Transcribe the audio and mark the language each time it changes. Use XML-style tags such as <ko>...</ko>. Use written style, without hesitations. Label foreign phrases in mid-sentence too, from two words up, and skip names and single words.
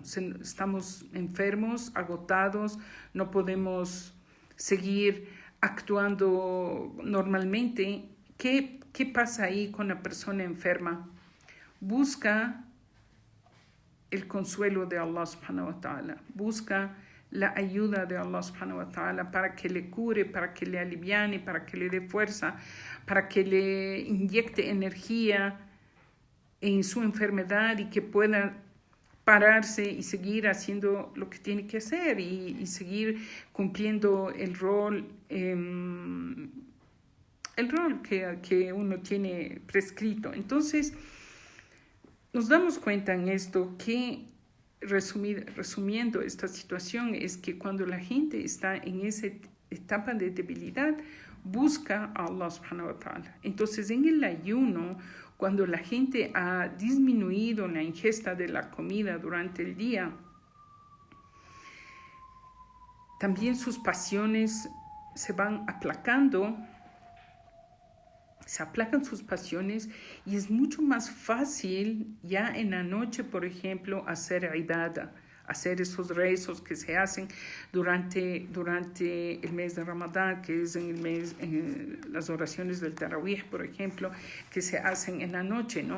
<es>Estamos enfermos, agotados, no podemos seguir actuando normalmente. ¿Qué pasa ahí con la persona enferma? Busca el consuelo de Allah</es> <ar>سبحانه وتعالى,</ar> <es>busca la ayuda de Allah</es> <ar>سبحانه وتعالى</ar> <es>para que le cure, para que le aliviane, para que le dé fuerza, para que le inyecte energía en su enfermedad y que pueda pararse y seguir haciendo lo que tiene que hacer y seguir cumpliendo el rol que uno tiene prescrito. Entonces, nos damos cuenta en esto que, resumiendo esta situación, es que cuando la gente está en esa etapa de debilidad, busca a Allah</es> <ar>سبحانه وتعالى.</ar> <es>Entonces, en el ayuno, cuando la gente ha disminuido la ingesta de la comida durante el día, también sus pasiones se van aplacando, se aplacan sus pasiones y es mucho más fácil ya en la noche, por ejemplo, hacer ibadah, hacer esos rezos que se hacen durante el mes de Ramadán, que es en las oraciones del Tarawih, por ejemplo, que se hacen en la noche, ¿no?</es>